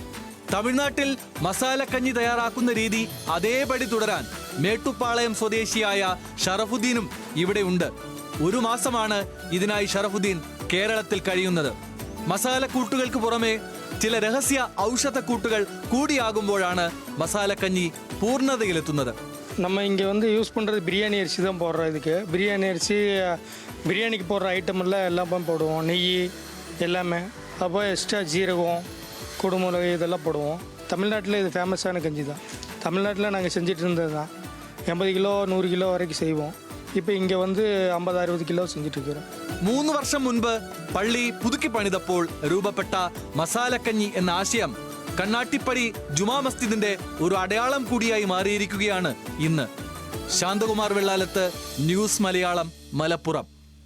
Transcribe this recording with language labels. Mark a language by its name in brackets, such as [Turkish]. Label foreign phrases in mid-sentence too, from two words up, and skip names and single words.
[Malayalam] തമിഴ്നാട്ടിൽ മസാലക്കഞ്ഞി തയ്യാറാക്കുന്ന രീതി അതേപടി തുടരാൻ മേട്ടുപ്പാളയം സ്വദേശിയായ ഷറഫുദ്ദീനും ഇവിടെ ഉണ്ട്. 1 മാസമാണ് ഇതിനായി ഷറഫുദ്ദീൻ കേരളത്തിൽ കഴിയുന്നത്. മസാലക്കൂട്ടുകൾക്ക് പുറമെ ചില രഹസ്യ ഔഷധക്കൂട്ടുകൾ കൂടിയാകുമ്പോഴാണ് മസാലക്കഞ്ഞി പൂർണ്ണതയിലെത്തുന്നത്. [Tamil] நம்ம இங்கே யூஸ் பண்ணுறது பிரியாணி அரிசி தான் போடுறோம். இதுக்கு பிரியாணி அரிசி பிரியாணிக்கு போடுற ஐட்டம் எல்லாம் போடுவோம். நெய் எல்லாமே, அப்போ எக்ஸ்ட்ரா ஜீரகம் குடுமிளகு இதெல்லாம் போடுவோம். தமிழ்நாட்டில் இது ஃபேமஸான கஞ்சி தான். தமிழ்நாட்டில் நாங்கள் செஞ்சுட்டு இருந்தது தான். 80 கிலோ 100 கிலோ வரைக்கும் செய்வோம். இப்போ இங்கே 50-60 கிலோ செஞ்சிட்டிருக்கும். [Malayalam] 3 വർഷം മുൻപ് പള്ളി പുതുക്കി പണിതപ്പോൾ രൂപപ്പെട്ട മസാലക്കഞ്ഞി എന്ന ആശയം കണ്ണാട്ടിപ്പടി ജുമാ മസ്ജിദിന്റെ ഒരു അടയാളം കൂടിയായി മാറിയിരിക്കുകയാണ് ഇന്ന്. ശാന്തകുമാർ വെള്ളാലത്ത്, ന്യൂസ് മലയാളം, മലപ്പുറം.